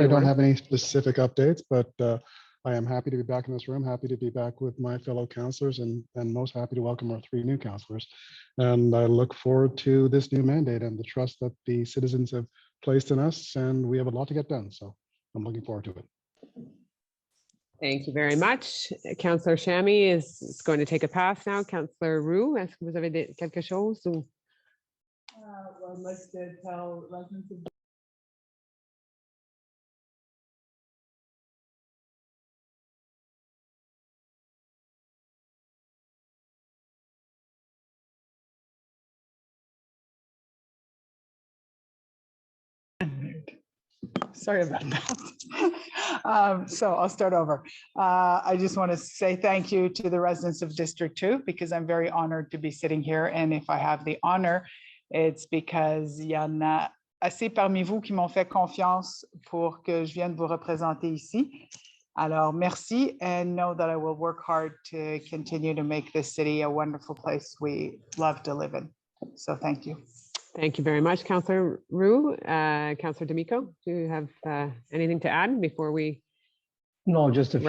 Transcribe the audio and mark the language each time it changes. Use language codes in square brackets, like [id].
[en] I don't have any specific updates, but I am happy to be back in this room, happy to be back with my fellow councillors, and most happy to welcome our 3 new councillors. And I look forward to this new mandate and the trust that the citizens have placed in us, and we have a lot to get done. So I'm looking forward to it. Thank you very much. Councillor Chamy is going to take a pass now. [fr] Councillor Roux, est-ce que vous avez quelque chose? Ou? [en] Well, I'd like to tell residents of Sorry about that. So I'll start over. I just want to say thank you to the residents of District 2 because I'm very honored to be sitting here. And if I have the honor, it's because [fr] il y en a assez parmi vous qui m'ont fait confiance pour que je vienne vous représenter ici. Alors, merci, [en] and know that I will work hard to continue to make this city a wonderful place we love to live in. So thank you. Thank you very much, Councillor Roux. Councillor D'Amico, do you have anything to add before we? No, just a few